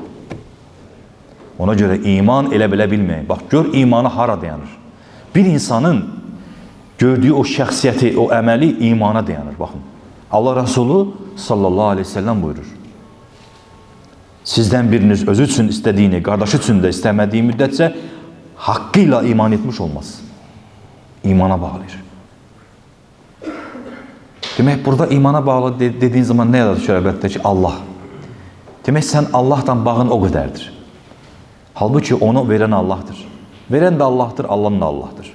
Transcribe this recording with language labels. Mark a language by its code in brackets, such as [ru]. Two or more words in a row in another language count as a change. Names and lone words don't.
[az] Ona göre iman elə belə bilməyin. Bax, gör imanı hara dayanır. Bir insanın gördüğü o şəxsiyyəti, o əməli imana dayanır. Baxın, Allah Resulü [ar] صلى الله عليه وسلم [az] buyurur. Sizden biriniz özü üçün istediğini, qardaşı üçün də istəmədiyi müddətcə hakkıyla iman etmiş olmaz. İmana bağlıdır. [tr] Demek burada imana bağlı dediğin zaman ne yazır şöyle ki Allah. Demek sen Allah'tan bağın o kadardır. Halbuki onu veren Allah'tır. Veren de Allah'tır, Allah'ın da Allah'tır.